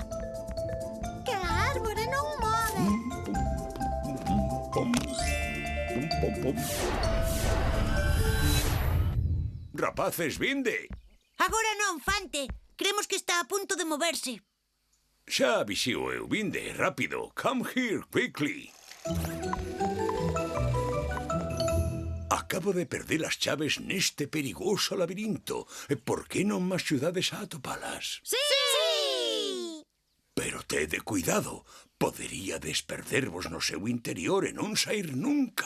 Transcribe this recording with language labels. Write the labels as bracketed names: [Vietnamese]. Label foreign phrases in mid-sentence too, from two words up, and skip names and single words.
[Galician] Que a árbore non move. Pom, pom, pom. Rapaces, vinde. Agora non, Fante. Cremos que está a punto de moverse. Xa avixío eu, vinde, rápido. [English] Come here, quickly. [Galician] Acabo de perder as chaves neste perigoso labirinto. Por que non me axudades a atopalas? Sí! Pero tede cuidado. Poderíades perdervos no seu interior e non sair nunca.